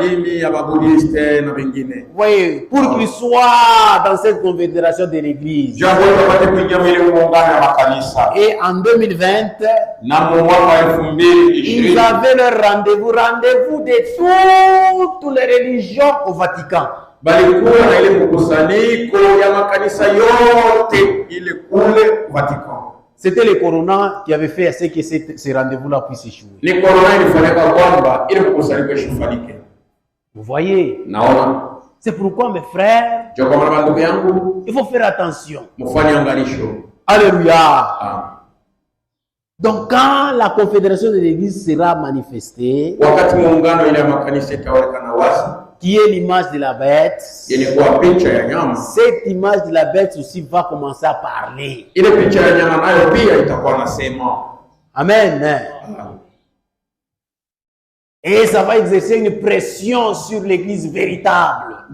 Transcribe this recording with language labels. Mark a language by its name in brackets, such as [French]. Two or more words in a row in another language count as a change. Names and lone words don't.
[French] Vous voyez, pour qu'ils soient dans cette confédération de l'église. Et en 2020, ils avaient leur rendez-vous de toutes les religions au Vatican. [Swahili] Balikuwa na ile mkusanyiko ya makanisa yote ile kule Vatican. [French] C'était le corona qui avait fait à ce que ces rendez-vous-là puissent échouer. [Swahili] Ni corona ilifanyika kwamba ile mkusanyiko ishifanyike. [French] Vous voyez? [Swahili] Naona. [French] C'est pourquoi mes frères, il faut faire attention. [Swahili] Mufanye angalisho. [French] Alléluia. Ah. Donc quand la confédération de l'église sera manifestée, [Swahili] wakati muungano ile makanisa itaonekana wazi, [French] qui est l'image de la bête, cette image de la bête aussi va commencer à parler. Amen. Et ça va exercer une pression sur l'église véritable.